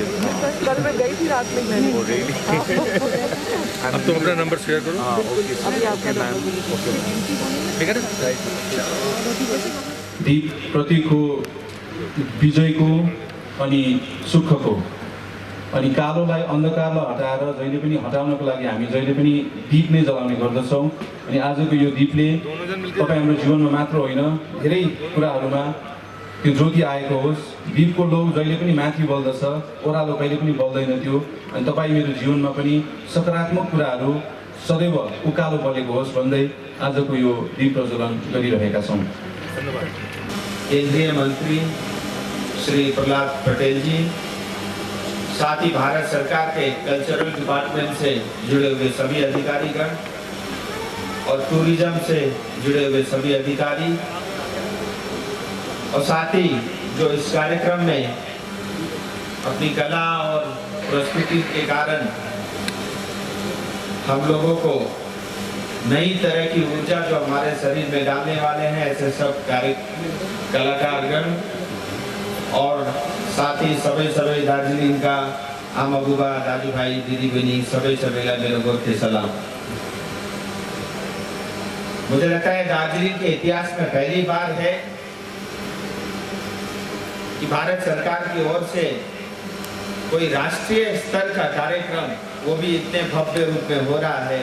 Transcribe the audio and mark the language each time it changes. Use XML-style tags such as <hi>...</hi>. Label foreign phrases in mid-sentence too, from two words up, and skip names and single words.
<hi>कल मैं गई थी रात में मैंने। अब तुम अपना नंबर शेयर करो। अभी आपका ठीक है ना?</hi> <ne>दीप प्रतीकको विजयको अनि सुखको अनि कालोलाई अन्धकारलाई हटाएर जहिले पनि हटाउनको लागि हामी जहिले पनि दीप नै जलाउने गर्दछौँ। अनि आजको यो दीपले तपाईँ हाम्रो जीवनमा मात्र होइन धेरै कुराहरूमा त्यो ज्योति आएको होस्। दीपको लौ जहिले पनि माथि बल्दछ, ओह्रालो कहिले पनि बल्दैन थियो। अनि तपाईँ मेरो जीवनमा पनि सकारात्मक कुराहरू सदैव उकालो बलेको होस् भन्दै आजको यो दीप प्रज्वलन गरिरहेका छौँ।</ne> <hi>केंद्रीय मंत्री श्री प्रहलाद पटेल जी, साथ ही भारत सरकार के</hi> <en>cultural department</en> <hi>से जुड़े हुए सभी अधिकारीगण और टूरिज्म से जुड़े हुए सभी अधिकारी, और साथ ही जो इस कार्यक्रम में अपनी कला और प्रस्तुति के कारण हम लोगों को नई तरह की ऊर्जा जो हमारे शरीर में डालने वाले हैं, ऐसे सब कलाकारगण और साथ ही</hi> <ne>सबै दार्जिलिङ का आमा बुबा दाजुभाइ दिदीबहिनी सबैलाई मेरो गोर्खे सलाम।</ne> <hi>मुझे लगता है दार्जिलिङ के इतिहास में पहली बार है कि भारत सरकार की ओर से कोई राष्ट्रीय स्तर का कार्यक्रम, वो भी इतने भव्य रूप में हो रहा है।</hi>